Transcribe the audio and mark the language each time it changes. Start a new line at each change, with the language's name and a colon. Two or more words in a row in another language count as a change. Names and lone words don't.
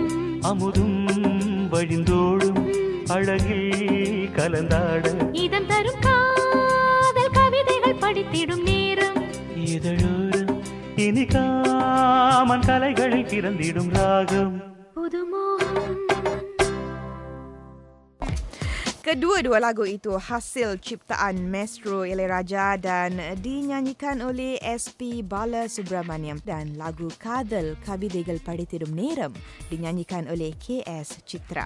Tamil: அமுதும் வழிந்தோடும் அழகில் கலந்தாட இதம் தரும் காதல் கவிதைகள் படித்திடும் நேரம் இதழோரம். இனி காமன் கலைகளில் பிறந்திடும் ராகம் புதுமோகம்.
Malay: Kedua-dua lagu itu hasil ciptaan Maestro Ilayaraja dan dinyanyikan oleh SP Balasubramaniam, dan lagu Kadal Kavidegal Padithirum Neram dinyanyikan oleh KS Citra.